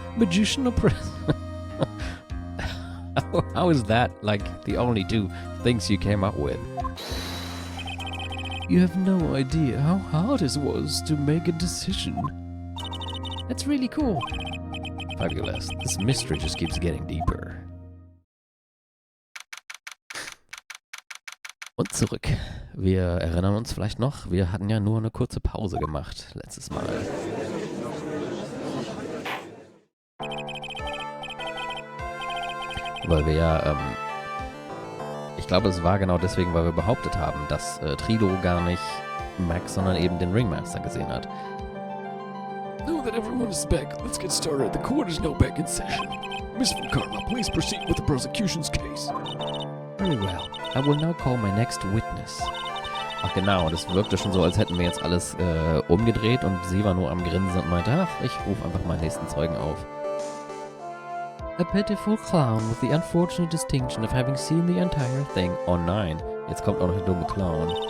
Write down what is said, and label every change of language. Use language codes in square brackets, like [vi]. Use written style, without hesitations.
[en] Magician or How is that, like, the only two things you came up with? You have no idea how hard it was to make a decision. That's really cool. Fabulous. This mystery just keeps getting deeper. [de] Und zurück. Wir erinnern uns vielleicht noch, wir hatten ja nur eine kurze Pause gemacht letztes Mal. Weil wir ja, ich glaube, es war genau deswegen, weil wir behauptet haben, dass Trilo gar nicht Max, sondern eben den Ringmaster gesehen hat. [en] Now that everyone is back, let's get started. The court is now back in session. Miss Von Karma, please proceed with the prosecution's case. Very well. I will now call my next witness. [de] Ach genau, das wirkte schon so, als hätten wir jetzt alles umgedreht und sie war nur am Grinsen und meinte, ach, ich rufe einfach meinen nächsten Zeugen auf. [en] A pitiful clown with the unfortunate distinction of having seen the entire thing. [de] Oh nein, jetzt kommt auch noch der dumme Clown.